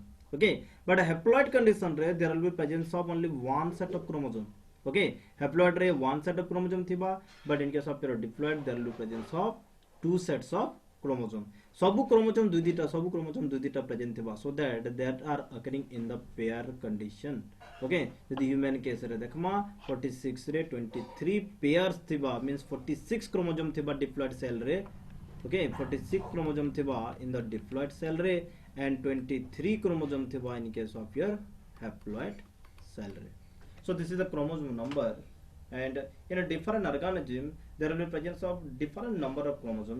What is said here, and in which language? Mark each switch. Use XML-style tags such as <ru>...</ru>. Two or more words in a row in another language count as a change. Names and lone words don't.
<en>Okay, but a haploid condition there will be presence of only one set of chromosome. Okay, haploid रे one set of chromosome थिबा, but in case of your diploid there will be presence of 2 sets of chromosome. Sabu chromosome दुईटा present थिबा, so that are occurring in the pair condition. Okay, the human case</en> <or>ରେ ଦେଖମା</or> <en>46 रे 23 pairs थिबा, means 46 chromosome थिबा diploid cell रे. Okay, 46 chromosome थिबा in the diploid cell रे, and 23 chromosome thiba in case of your haploid cell. So this is the chromosome number, and in a different organism there will be presence of different number of chromosome.</en>